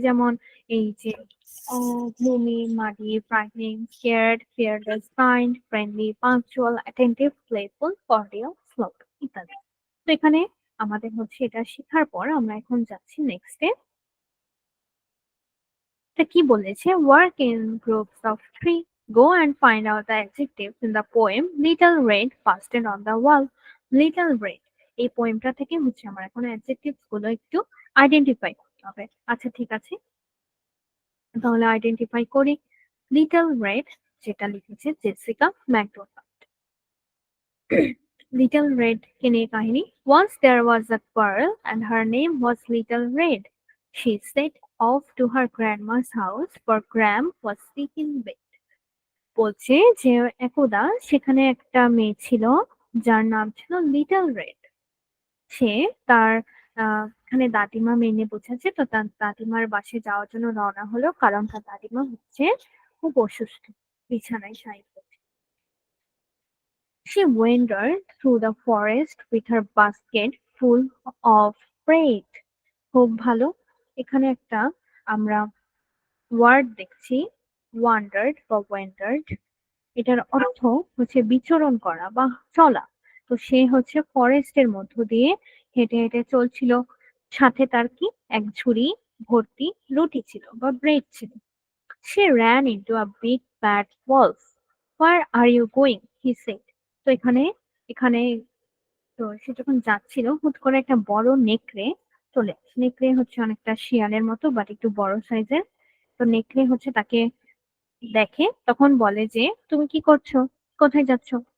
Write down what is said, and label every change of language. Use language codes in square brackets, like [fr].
[bn] যেমন এই যে [en] gloomy, muddy, frightening, scared, fearless, kind, friendly, punctual, attentive, playful, cordial, slow [bn] ইত্যাদি। তো এখানে আমাদের হচ্ছে এটা শেখার পর আমরা এখন যাচ্ছি নেক্সটে। এটা কি বলেছে? [en] Work in groups of 3, go and find out the adjectives in the poem little red pasted on the wall. [bn] Little red, এই পোয়েমটা থেকে হচ্ছে আমার এখন অ্যাডজেক্টিভস গুলো একটু আইডেন্টিফাই করতে হবে। আচ্ছা ঠিক আছে, তাহলে আইডেন্টিফাই করি। লিটল রেড, যেটা লিখেছে জেসিকা ম্যাকডোনাল্ড। লিটল রেড কে নিয়ে কাহিনী। [en] Once there was a girl and her name was Little Red. She set off to her grandma's house for Gram was sick in bed. [bn] বলছে যে একদা সেখানে একটা মেয়ে ছিল যার নাম ছিল লিটল রেড। সে তার এখানে দাদিমা মেনে বোঝাচ্ছে, তো তার দাদিমার বাসায় যাওয়ার জন্য রওনা হলো, কারণ তার দাদিমা হচ্ছে খুব অসুস্থ, বিছানায় শায়িত। [en] She wandered through the forest with her basket full of bread. [bn] খুব ভালো। এখানে একটা আমরা ওয়ার্ড দেখছি, ওয়ান্ডার্ড বা ওয়ান্ডার্ড। এটার অর্থ হচ্ছে বিচরণ করা বা চলা। তো সে হচ্ছে ফরেস্টের মধ্য দিয়ে হেঁটে হেঁটে চলছিল। সাথে তার কি এক ঝুড়ি ভর্তি রুটি ছিল বা ব্রেড ছিল। [en] She ran into a big bad wolf. Where are you going? He said. [bn] তো এখানে এখানে তো সে যখন যাচ্ছিল হুট করে একটা বড় নেকড়ে চলে আসে। নেকড়ে হচ্ছে অনেকটা শিয়ালের মতো বাট একটু বড় সাইজের। তো নেকড়ে হচ্ছে তাকে দেখে, তখন বলে যে তুমি কি করছো, কোথায় যাচ্ছ?